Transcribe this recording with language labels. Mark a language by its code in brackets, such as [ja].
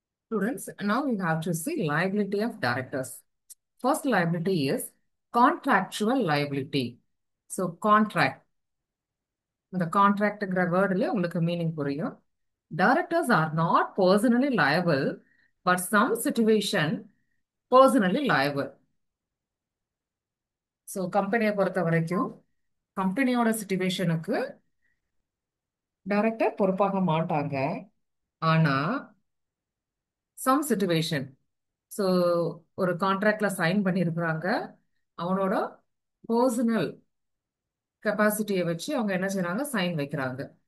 [en] Students, now we have to see liability of directors. First liability is contractual liability. So contract. [ta] இந்த கான்ட்ராக்ட்ங்கிற வேர்டுல உங்களுக்கு meaning புரியும். [en] Directors are not personally liable, but some situation personally liable. [ta] So கம்பெனியை பொறுத்த வரைக்கும் கம்பெனியோட சிச்சுவேஷனுக்கு director பொறுப்பாக மாட்டாங்க. ஆனா சம் சிச்சுவேஷன், ஸோ ஒரு கான்ட்ராக்ட்ல சைன் பண்ணியிருக்கிறாங்க, அவனோட பர்சனல் கெப்பாசிட்டியை வச்சு அவங்க என்ன செய்றாங்க, சைன் வைக்கிறாங்க.